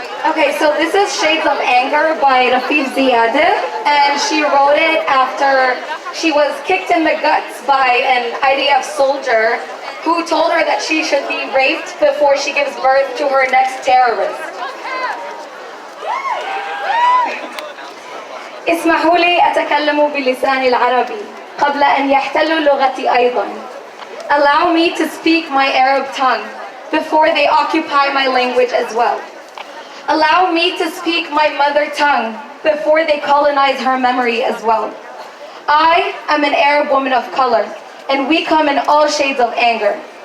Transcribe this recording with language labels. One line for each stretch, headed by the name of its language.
English: Okay, so this is Shades of Anger by Rafif Ziadeh, and she wrote it after she was kicked in the guts by an IDF soldier who told her that she should be raped before she gives birth to her next terrorist.
Arabic: اسمحوا لي أتكلم بلسان العربي قبل أن يحتلوا لغتي أيضا.
English: Allow me to speak my Arab tongue before they occupy my language as well. Allow me to speak my mother tongue before they colonize her memory as well. I am an Arab woman of color, and we come in all shades of anger.